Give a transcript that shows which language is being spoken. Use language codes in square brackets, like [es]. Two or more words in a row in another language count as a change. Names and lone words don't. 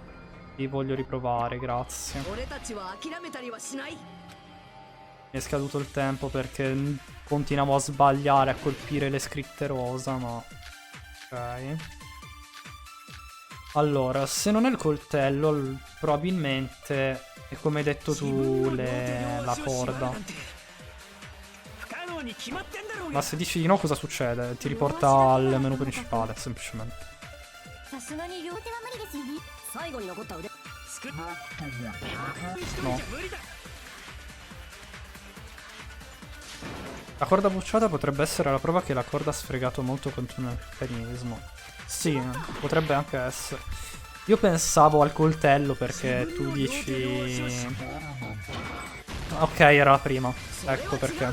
[it] Li voglio riprovare, grazie. [ja] 俺たちは諦めたりはしない。 [it] Mi è scaduto il tempo perché continuavo a sbagliare a colpire le scritte rosa, ma... Ok. Allora, se non è il coltello, probabilmente è come hai detto tu, la corda. [ja] 不可能に決まってんだろう [it] Ma se dici di no cosa succede? Ti riporta al menu principale, semplicemente. [ja] さすがに両手は無理ですよね。最後に残った腕一人じゃ無理だ。 [it] La corda bruciata potrebbe essere la prova che la corda ha sfregato molto contro il meccanismo. Sì, potrebbe anche essere. Io pensavo al coltello perché tu dici... Ok, era la prima. Ecco perché.